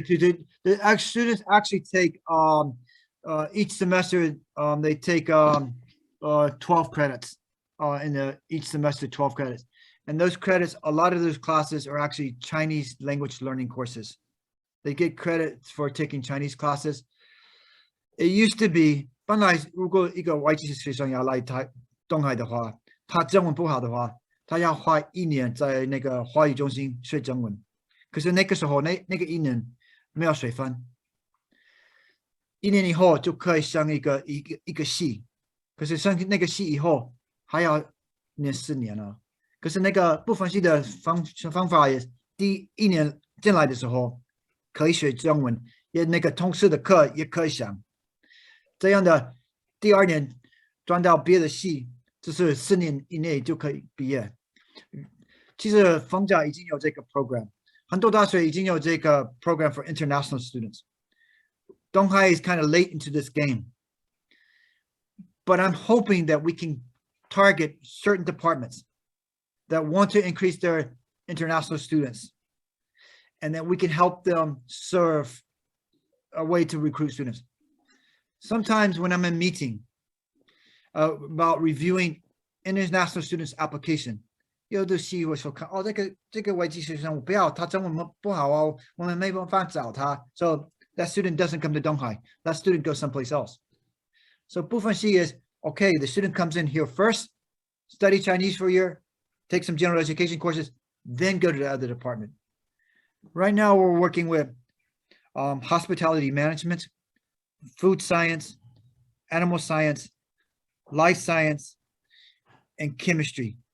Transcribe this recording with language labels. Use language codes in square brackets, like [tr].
[en] The students actually take each semester. They take 12 credits in each semester, 12 credits, and those credits. A lot of those classes are actually Chinese language learning courses. They get credits for taking Chinese classes. It used to be [zh] 本来如果一个外籍学生要来东海的话，他中文不好的话，他要花1年在那个华语中心学中文。可是那个时候那个1年没有水分，1年以后就可以上一个系，可是上那个系以后还要念4年了。可是那个不分系的方法也第1年进来的时候可以学中文，也那个通识的课也可以上。这样的第2年转到别的系，就是4年以内就可以毕业。其实逢甲已经有这个 program， 很多大学已经有这个 program [en] for international students. Tunghai is kind of late into this game, but I'm hoping that we can target certain departments that want to increase their international students, and that we can help them serve a way to recruit students. Sometimes when I'm in meeting about reviewing international students' application, [zh] 有的系我说看哦，这个外籍学生我不要，他中文不好哦，我们没办法找他。 [en] So that student doesn't come to Tunghai. That student goes someplace else. So 部分系 is okay. The student comes in here first, study Chinese for a year, take some general education courses, then go to the other department. Right now, we're working with hospitality management, food science, animal science, life science, and chemistry.